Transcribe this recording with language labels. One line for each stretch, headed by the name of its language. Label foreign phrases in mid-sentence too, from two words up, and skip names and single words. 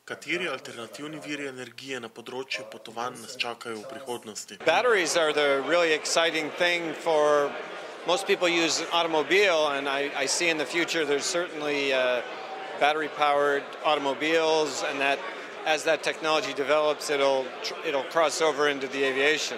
Slovenian: Kateri alternativni viri energije na področju potovanj nas čakajo v prihodnosti?
English: Batteries are the really exciting thing for most people use an automobile, and I see in the future there's certainly battery-powered automobiles, and that as that technology develops, it'll cross over into the aviation.